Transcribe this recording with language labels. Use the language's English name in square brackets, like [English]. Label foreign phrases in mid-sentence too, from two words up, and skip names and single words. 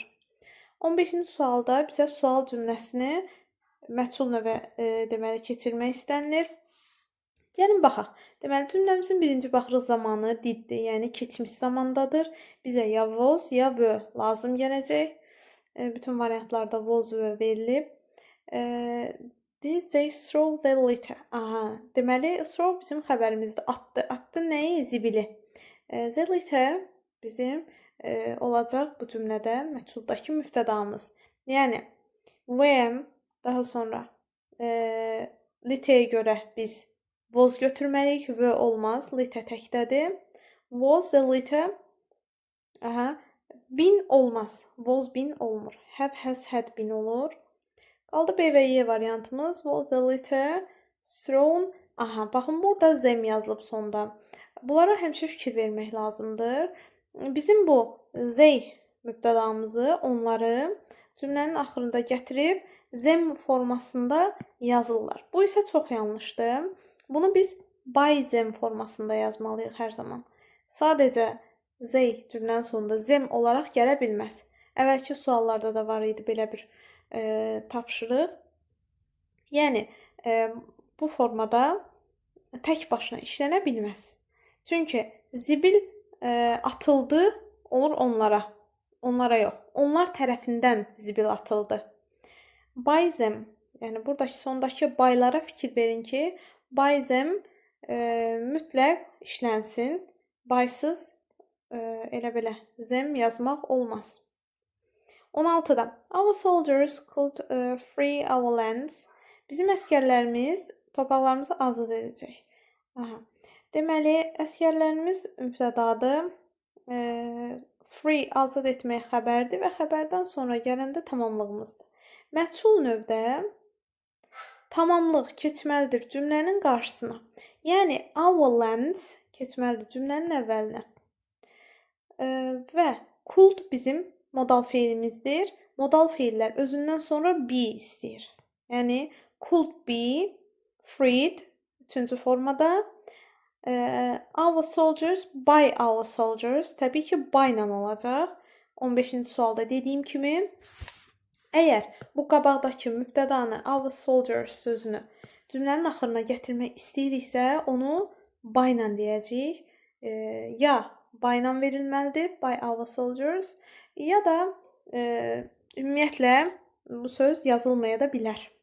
[Azerbaijani] 15-ci sualda bizə sual cümləsini məchul növə deməli keçirmək istənilir. Gəlin baxaq. Deməli cümləmizin birinci baxırıq zamanı diddir, yəni keçmiş zamandadır. Bizə ya was ya were lazım gələcək. Bütün variantlarda was were verilib. [English] Did they throw the litter? [Azerbaijani] Deməli throw bizim xəbərimizdir. Atdı. Atdı nəyi? Zibili. [English] The litter [Azerbaijani] bizim olacaq bu cümlədə məchuldakı mübtədamız. Yəni when daha sonra litterə görə biz was götürməliyik, were olmaz, litter təkdədir. [English] Was the litter? Been olmaz. Was been olmur. Have, has, had been olur. [Azerbaijani] Qaldı B və Y variantımız. [English] Was the litter thrown? [Azerbaijani] Baxın burada them yazılıb sonda. Bunlara həmişə fikir vermək lazımdır. Bizim bu they mübtədamızı, onları cümlənin axırında gətirib them formasında yazırlar. Bu isə çox yanlışdır. Bunu biz [English] by them [Azerbaijani] formasında yazmalıyıq hər zaman. Sadəcə they cümlənin sonunda them olaraq gələ bilməz. Əvvəlki suallarda da var idi belə bir tapşırıq. Yəni bu formada tək başına işlənə bilməz. Çünki zibil atıldı olur onlara. Onlara yox. Onlar tərəfindən zibil atıldı. [English] By them, [Azerbaijani] yəni buradakı sondakı bylara fikir verin ki, [English] by them [Azerbaijani] mütləq işlənsin. Bysız elə belə them yazmaq olmaz. [English] 16-da our soldiers could free our lands. [Azerbaijani] Bizim əskərlərimiz torpaqlarımızı azad edəcək. Deməli, əskərlərimiz mübtədadır. Free azad etmək xəbərdir və xəbərdən sonra gələndə tamamlığımızdır. Məchul növdə tamamlıq keçməlidir cümlənin qarşısına. Yəni [English] our lands [Azerbaijani] keçməlidir cümlənin əvvəlinə. Və could bizim modal feilimizdir. Modal feillər özündən sonra be istəyir. Yəni [English] could be freed [Azerbaijani] 3-cü formada. [English] Our soldiers, by our soldiers. [Azerbaijani] Təbii ki, by ilə olacaq. 15-ci sualda dediyim kimi, əgər bu qabaqdakı mübtədanı [English] our soldiers [Azerbaijani] sözünü cümlənin axırına gətirmək istəyiriksə, onu by ilə deyəcəyik. Ya by ilə verilməlidir, [English] by our soldiers, [Azerbaijani] ya da ümumiyyətlə bu söz yazılmaya da bilər.